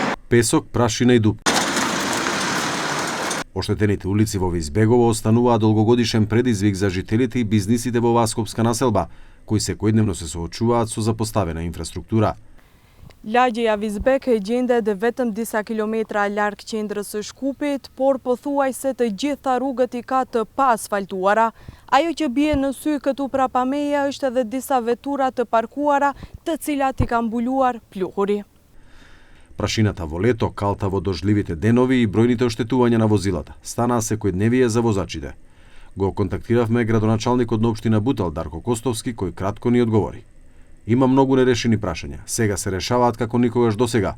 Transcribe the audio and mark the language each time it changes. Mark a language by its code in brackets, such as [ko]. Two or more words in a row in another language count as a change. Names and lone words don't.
[mk] песок, прашина и дупки. Оштетените улици во Визбегово остануваа долгогодишен предизвик за жителите и бизнисите во Васкопска населба, кои секојдневно се соочуваат со запоставена инфраструктура. [sq] Лаѓеја Визбек е гjendet vetëm disa kilometra larg qendrës së Shkupit, por pothuajse të gjitha rrugët i ka të paasfaltuara. Ajo që bie në sy këtu prapa meje është edhe disa vetura të parkuara, të cilat i ka mbuluar pluhuri. [mk] Прашината во лето, калта во дождливите денови и бројните оштетувања на возилата станаа секојдневие за возачите. Го контактиравме градоначалникот на општина Бутел Дарко Костовски, кој кратко ни одговори. Има многу нерешени прашања. Сега се решаваат како никогаш досега.